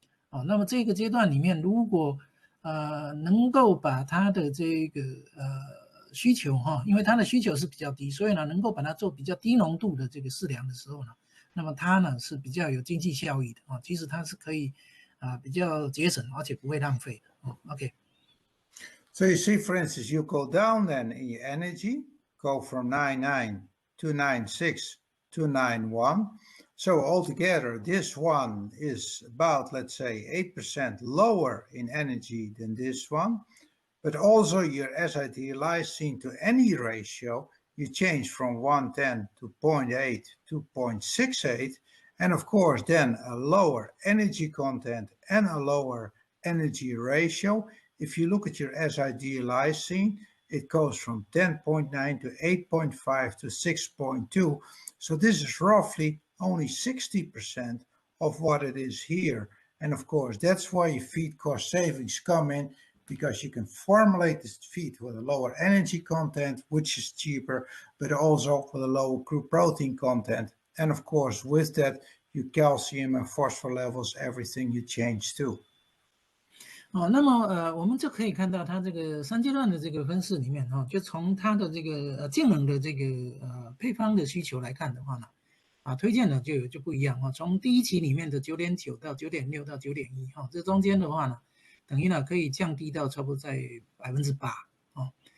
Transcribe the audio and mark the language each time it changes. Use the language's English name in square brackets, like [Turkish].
[Chinese] 哦，那么这个阶段里面，如果能够把它的这个需求哈，因为它的需求是比较低，所以呢，能够把它做比较低浓度的这个饲粮的时候呢，那么它呢是比较有经济效益的啊，其实它是可以比较节省，而且不会浪费的哦。 OK。 [English] So you see, for instance, you go down then in your energy, go from 99 to 96 to 91. So altogether, this one is about, let's say, 8% lower in energy than this one. But also your SID lysine to any ratio, you change from 110 to 0.8 to 0.68. And of course, then a lower energy content and a lower energy ratio. If you look at your SID lysine, it goes from 10.9 to 8.5 to 6.2. So this is roughly only 60% of what it is here. And of course, that's why your feed cost savings come in, because you can formulate this feed with a lower energy content, which is cheaper, but also with a lower crude protein content. And of course, with that, your calcium and phosphorus levels, everything you change too. [Chinese] 哦，那么我们就可以看到它这个3阶段的这个分式里面哈，就从它的这个净能的这个配方的需求来看的话呢，推荐的就不一样哈。从第一期里面的 9.9 到 9.6 到 9.1哈，这中间的话呢，等于呢可以降低到差不多在8%哦。